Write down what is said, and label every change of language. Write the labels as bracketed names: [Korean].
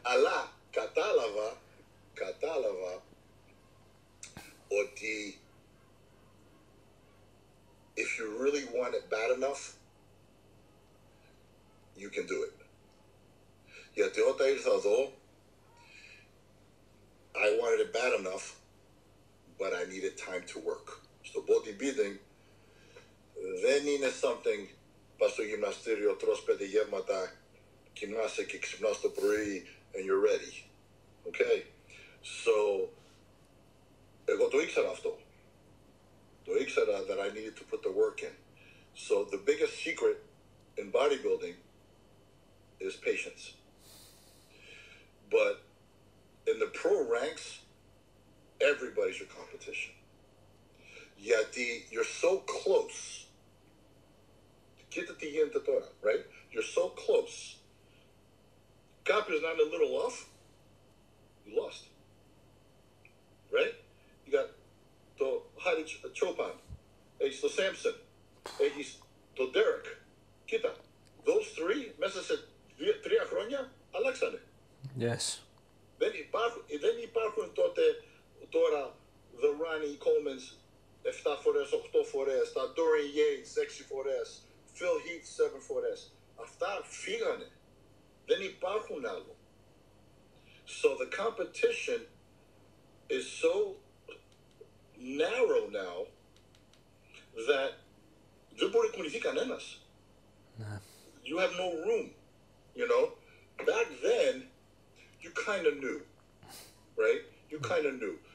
[Greek] Αλλά κατάλαβα ότι [English] if you really want it bad enough, you can do it. [Greek] Γιατί όταν ήρθα εδώ, [English] I wanted it bad enough, but I needed time to work. [Greek] Στο bodybuilding δεν είναι [English] something, [Greek] πας στο γυμναστήριο, τρως 5 γεύματα, κοιμάσαι και ξυπνάς το πρωί [English] and you're ready. Okay? [Greek] So, εγώ το ήξερα αυτό. Το ήξερα [English] that I needed to put the work in. So the biggest secret in bodybuilding is patience. But in the pro ranks, everybody's your competition. [Greek] Γιατί [English] you're so close. [Greek] Κοίτα τι γίνεται τώρα, right? [English] You're so close. [Greek] Κάποιος να είναι [English] a little off, you lost. Right? You got [Greek] Χάρη Τσόπαν, έχεις το Σάμψον, έχεις το Ντέρεκ. Κοίτα, [English] those three [Greek] μέσα σε 3 χρόνια αλλάξανε. [English] Yes. [Greek] Δεν υπάρχουν τώρα the Ronnie Colemans 7 φορές, 8 φορές, τα Dorian Yates 6 φορές, Phil Heath 7 φορές. Αυτά φύγανε. Δεν υπάρχουν άλλο. [English] So the competition is so narrow now that [Greek] δεν μπορεί να κουνηθεί κανένας. [English] You have no room, you know. Back then, you kind of knew, right? You kind of knew.